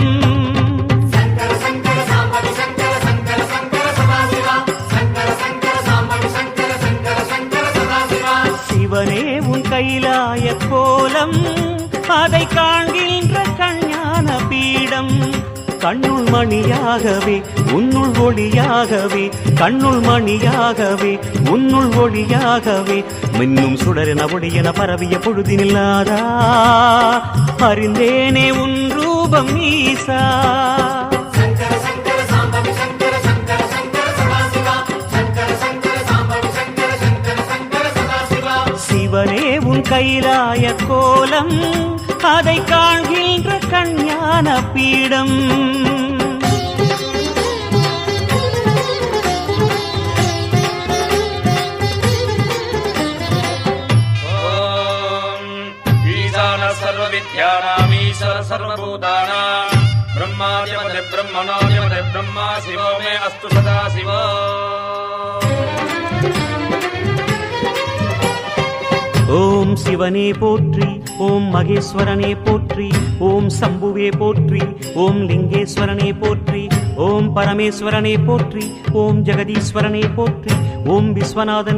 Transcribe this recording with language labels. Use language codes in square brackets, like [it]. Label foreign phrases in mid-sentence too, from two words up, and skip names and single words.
[sa] शंकर शंकर सांबव शंकर शंकर शंकर सदाशिवा. शंकर शंकर सांबव शंकर शंकर शंकर सदाशिवा. [ta] சிவனே உன் கைலாய கோலம், அதை காண்கின்ற கஞ்ஞான பீடம். கண்ணுள் மணியாகவே உன்னுள் ஒளியாகவே, கண்ணுள் மணியாகவே உன்னுள் ஒளியாகவே, மின்னும் சுடரென ஒளியென பரவிய பொழுதினில்லாதா, அறிந்தேனே உன் ரூபம் ஈசா. [sa] शंकर शंकर सांबव शंकर शंकर शंकर सदाशिवा. शंकर शंकर सांबव शंकर शंकर शंकर सदाशिवा. [ta] சிவனே உன் கைலாய கோலம், அதை காண்கின்ற கஞ்ஞான பீடம். [sa] सर्वविद्यानामीश्वर सर्वभूतानां ब्रह्माद्यमते ब्रह्मणोऽद्यमते ब्रह्मा शिवो मे अस्तु सदा शिवो. [ta] ஓம் சிவனே போற்றி, ஓம் மகேஸ்வரனே போற்றி, ஓம் சம்புவே போற்றி, ஓம் லிங்கேஸ்வரனே போற்றி, ஓம் பரமேஸ்வரனே போற்றி, ஓம் ஜெகதீஸ்வரனே போற்றி, ஓம் விஸ்வநாதனே